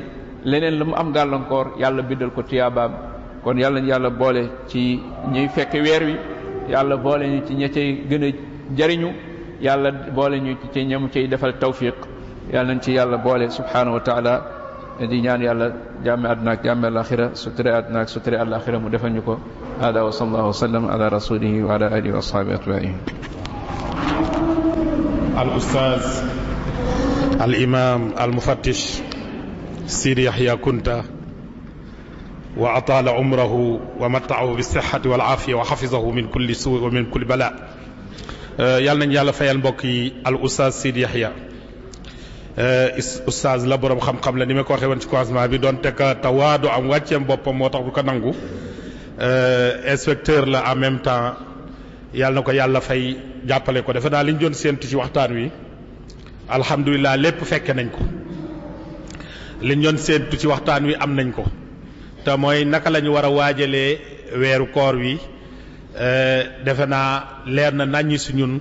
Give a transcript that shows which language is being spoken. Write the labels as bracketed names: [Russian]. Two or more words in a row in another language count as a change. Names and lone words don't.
[Wolof] leneen la mu am gàllankoor yàlla bindal ko tiyaabaam. kon yàlla boole ci ñuy fekk weer wi, yàlla boole ñu ci ña cay gën a jariñu, yàlla boole ñu ci ñam cay defal tawfiq. yàlla nañ ci yàlla boole [Arabic] سبحانه وتعالى. [Wolof] di ñaan yàlla jàmme àdduna ak jàmme alaxira, suture àdduna ak suture alaxira mu defal ñu ko. [Arabic] هذا وصلى الله وسلم على رسوله وعلى آله وأصحابه أجمعين. الأستاذ الإمام المفتش سيدي يحيى كنتة وأطال عمره ومتعه بالصحة والعافية وحفظه من كل سوء ومن كل بلاء. [Wolof] yàlla nañ yàlla fayal mbokk yi [Arabic] الأستاذ [Wolof] Sidi Yahya. ustaz la borom xam-xam la ni ma ko waxee woon ci commencement bi doon teg tawaadu am wàcceem boppam moo tax du ko nangu. [French] inspecteur la en même temps, [Wolof] yàlla na ko yàlla fay jàppale ko. defe naa li ñu doon séentu ci waxtaan wi alhamdulilah lépp fekke nañ ko. li ñu doon séentu ci waxtaan wi am nañ ko, te mooy naka la ñu war a waajalee weeru koor wi. defe naa leer na naññi si ñun.